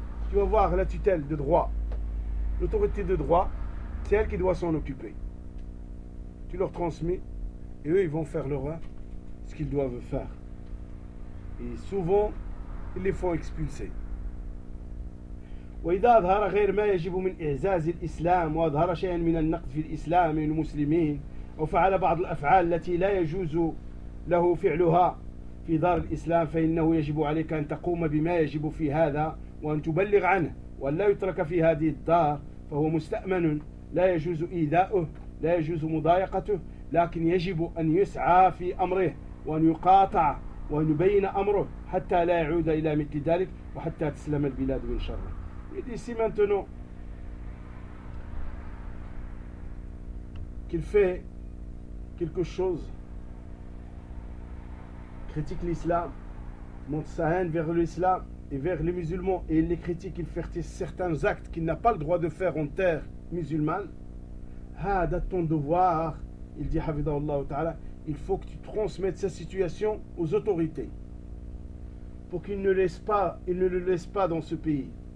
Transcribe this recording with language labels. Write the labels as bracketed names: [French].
[French] Tu vas voir la tutelle de droit. L'autorité de droit, c'est elle qui doit s'en occuper. Tu leur transmets et eux, ils vont faire leur œuvre, ce qu'ils doivent faire. Et souvent, ils les font expulser. [Arabic] وإذا ظهر غير ما يجب من إعزاز الإسلام وظهر شيئا من النقد في الإسلام والمسلمين أو فعل بعض الأفعال التي لا يجوز له فعلها في دار الإسلام فإنه يجب عليك أن تقوم بما يجب في هذا وأن تبلغ عنه وأن لا يترك في هذه الدار فهو مستأمن لا يجوز إيذاؤه لا يجوز مضايقته لكن يجب أن يسعى في أمره وأن يقاطع ونبين أمره حتى لا يعود إلى مثل ذلك وحتى تسلم البلاد من شره. [French] Et ici maintenant qu'il fait quelque chose, critique l'islam, montre sa haine vers l'islam et vers les musulmans et il les critique, il fait certains actes qu'il n'a pas le droit de faire en terre musulmane, c'est ton devoir, il dit Hafidhahullah Ta'ala, il faut que tu transmettes sa situation aux autorités pour qu'il ne laisse pas, il ne le laisse pas dans ce pays.